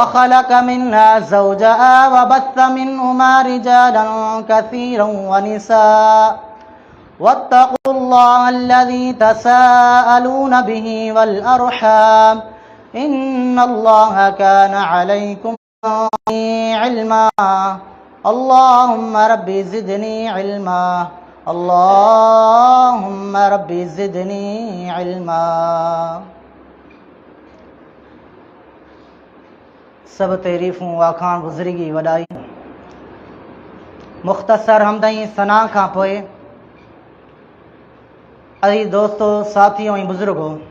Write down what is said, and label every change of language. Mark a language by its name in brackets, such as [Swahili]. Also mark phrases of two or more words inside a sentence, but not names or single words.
[Arabic] خلق منها زوجها وبث منهما رجالا كثيرا ونساء واتقوا الله الذي تساءلون به والأرحام إن الله كان عليكم علما اللهم رب زدني علما اللهم رب زدني علما अल्लाहुम्मा रब्बि ज़िदनी इल्मा। [Sindhi] सब तारीफ़ूं वाखाण गुज़रिगी वॾाई मुख़्तसर हमदई सना खां पोइ अज़ीज़ दोस्तो साथियों ऐं बुज़ुर्गो,